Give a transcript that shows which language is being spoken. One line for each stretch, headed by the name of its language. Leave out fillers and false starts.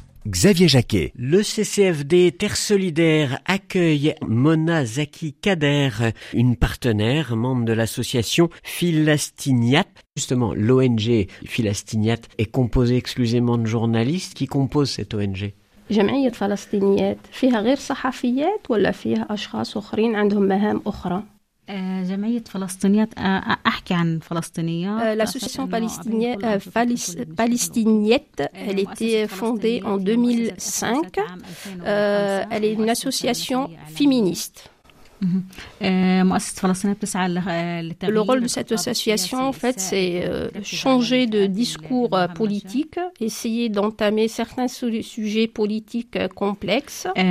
French: Xavier Jacquet. Le CCFD Terre Solidaire accueille Mona Zaki Kader, une partenaire, membre de l'association Philastiniat. Justement, l'ONG Philastiniat est composée exclusivement de journalistes. Qui compose cette ONG ?
Arabic: جمعية فلسطينيات فيها غير صحفيات ولا فيها أشخاص أخرين عندهم مهام أخرى؟
French: L'association palestinienne, elle était fondée en 2005. Elle est une association féministe. Le rôle de cette association, en fait, c'est changer de discours politique, essayer d'entamer certains sujets politiques complexes.